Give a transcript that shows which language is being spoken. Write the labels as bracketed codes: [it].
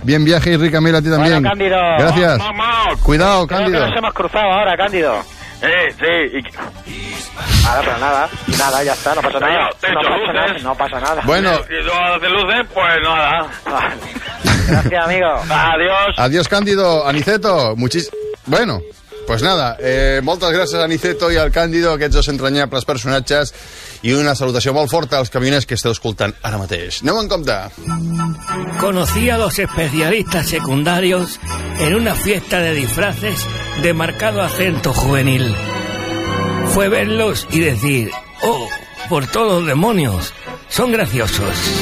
[es] Bien viaje y rica miel a ti también. Bueno, Cándido. Gracias. Vamos. Cuidado, Cándido. Creo que nos hemos cruzado ahora, Cándido. Sí. Nada, pero nada, ya está, no pasa nada. No pasa nada. Bueno. Si no hace luces, pues nada. Gracias, amigo. Adiós. Adiós, Cándido. [ca] Aniceto, [es] bueno, pues nada, [ca] moltes gràcies a Niceto i al Càndido, aquests dos entranyables personatges, i una salutació molt forta als camioners que esteu escoltant ara mateix. Anem en compte. [es] Conocí a los especialistas secundarios en una fiesta de disfraces de marcado acento juvenil. Fue verlos y decir, oh, por todos los demonios, son graciosos.